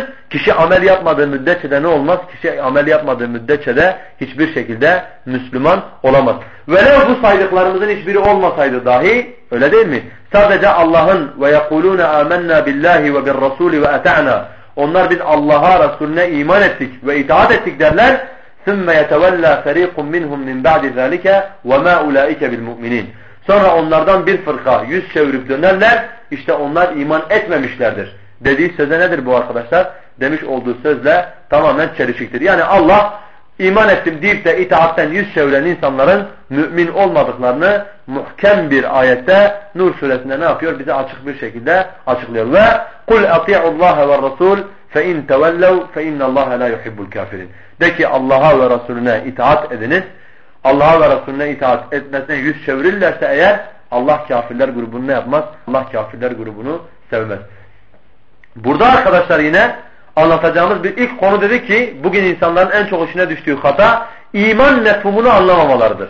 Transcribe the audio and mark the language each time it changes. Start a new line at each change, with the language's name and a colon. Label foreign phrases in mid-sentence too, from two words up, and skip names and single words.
Turkish: Kişi amel yapmadığı müddetçe de ne olmaz? Kişi amel yapmadığı müddetçe de hiçbir şekilde Müslüman olamaz. Velev bu saydıklarımızın hiçbiri olmasaydı dahi, öyle değil mi? Sadece Allah'ın
Arabic: ويقولون آمنا بالله وبالرسول وأطعنا.
Turkish: Onlar biz Allah'a, Resulüne iman ettik ve itaat ettik derler.
Arabic: ثُمَّ يَتَوَلَّا فَر۪يقٌ مِّنْهُمْ مِنْ بَعْدِ ذَٰلِكَ وَمَا اُولَٰئِكَ بِالْمُؤْمِنِينَ.
Turkish: Sonra onlardan bir fırka yüz çevirip dönerler. İşte onlar iman etmemişlerdir. Dediği söze nedir bu arkadaşlar? Demiş olduğu sözle tamamen çelişiktir. Yani Allah iman ettim deyip de itaatten yüz çeviren insanların mümin olmadıklarını muhkem bir ayette Nur suresinde ne yapıyor? Bize açık bir şekilde açıklıyor.
Arabic: Ve قُلْ اَطِيعُ اللّٰهَ وَالرَّسُولِ فَاِنْ تَوَلَّوْا فَاِنَّ اللّٰهَ لَا يُحِبُّ الْكَافِرِينَ.
Turkish: De ki Allah'a ve Resulüne itaat ediniz. Allah'a ve Resulüne itaat etmesine yüz çevirirlerse eğer Allah kafirler grubunu ne yapmaz? Allah kafirler grubunu sevmez. Burada arkadaşlar yine anlatacağımız bir ilk konu dedik ki bugün insanların en çok işine düştüğü hata iman mefhumunu anlamamalarıdır.